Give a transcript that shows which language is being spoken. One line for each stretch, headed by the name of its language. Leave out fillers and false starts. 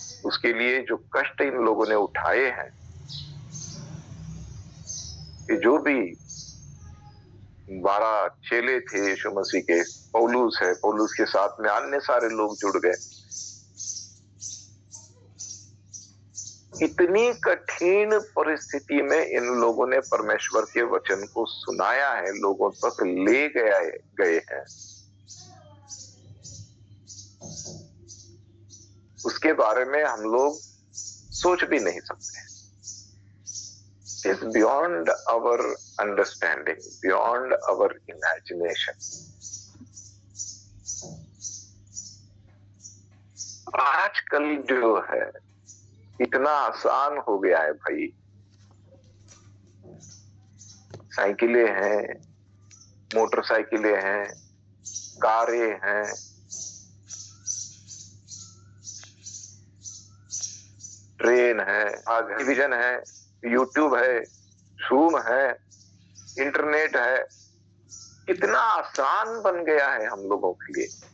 Hindi: उसके लिए जो कष्ट इन लोगों ने उठाए हैं, कि जो भी 12 चेले थे यीशु मसीह के, पौलुस है, पौलुस के साथ में अन्य सारे लोग जुड़ गए, इतनी कठिन परिस्थिति में इन लोगों ने परमेश्वर के वचन को सुनाया है, लोगों तक ले गए हैं। उसके बारे में हम लोग सोच भी नहीं सकते।
English: It's beyond our understanding, beyond our imagination.
Hindi: आजकल जो है इतना आसान हो गया है भाई, साइकिलें हैं, मोटरसाइकिलें हैं, कारें हैं, ट्रेन है, टेलीविजन है, यूट्यूब है, जूम है, इंटरनेट है, कितना आसान बन गया है हम लोगों के लिए।